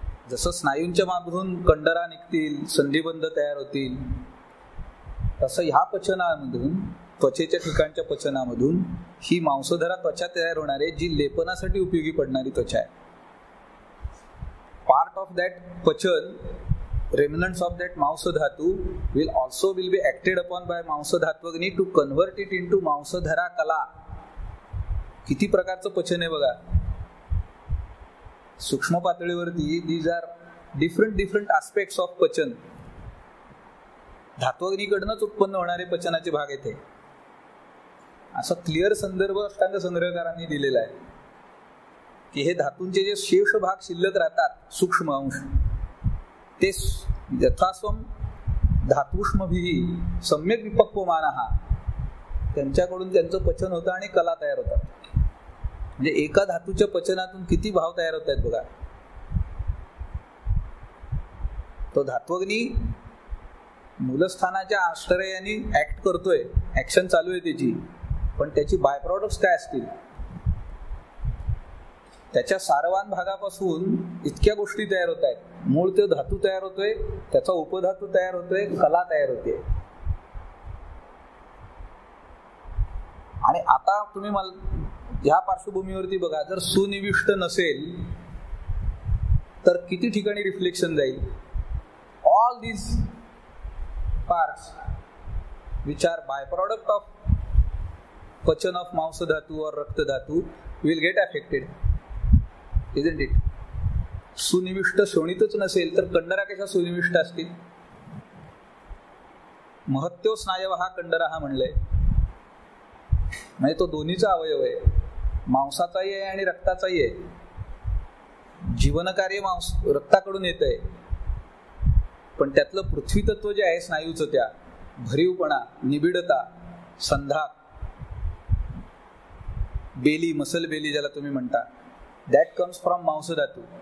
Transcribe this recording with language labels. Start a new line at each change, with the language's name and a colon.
Marathi: जसं स्नायूंच्या मागून कंडरा निघतील, संधिबंध तयार होतील, तसं ह्या पचनामधून, त्वचेच्या ठिकाणच्या पचनामधून ही मांसधरा त्वचा तयार होणारे, जी लेपनासाठी उपयोगी पडणारी त्वचा आहे.
English: Part of that pachan, remnants of that Mausa Dhatu will be acted upon by Mausa Dhatvagni to convert it into Mausadhara Kala.
Marathi: किती प्रकारचं पचन आहे बघा. सूक्ष्म पातळीवरती
English: these are different aspects of pachan.
Marathi: धात्वग्नीकडनंच उत्पन्न होणारे पचनाचे भाग येते. असा क्लिअर संदर्भ अष्टांग संग्रहकारांनी दिलेला आहे की हे धातूंचे जे शेष भाग शिल्लक राहतात सूक्ष्म अंश ते यथास्वम धातुष्मभिः सम्यक विपक्वमानः त्यांच्याकडून त्यांचं पचन होतं आणि कला तयार होतात. म्हणजे एका धातूच्या पचनातून किती भाव तयार होत आहेत बघा. तो धात्वग्नी मूलस्थानाच्या आश्रयाने ऍक्ट करतोय, ऍक्शन चालू आहे त्याची, पण त्याची बाय प्रॉडक्ट्स काय असतील? त्याच्या सारवान भागापासून इतक्या गोष्टी तयार होत आहेत. मूळ तो धातू तयार होतोय, त्याचा उपधातू तयार होतोय, कला तयार होते. आणि आता तुम्ही मला ह्या पार्श्वभूमीवरती बघा, जर सुनिविष्ट नसेल तर किती ठिकाणी रिफ्लेक्शन जाईल.
English: All these parts which are byproduct of pachan of mamsa dhatu और rakta dhatu will get affected, isn't it?
Marathi: सुनिविष्ट शोणितच नसेल तर कंडरा कशा सुनिविष्ट असतील? महत्त्व स्नायव हा कंडरा हा म्हणलंय, म्हणजे तो दोन्हीचा अवयव आहे, मांसाचाही आहे आणि रक्ताचाही आहे. जीवनकार्य रक्ताकडून येत आहे, पण त्यातलं पृथ्वी तत्व जे आहे स्नायूचं, त्या भरीवपणा, निबिडता, संधाक, बेली, मसल बेली ज्याला तुम्ही म्हणता,
English: That comes from mamsa dhatu.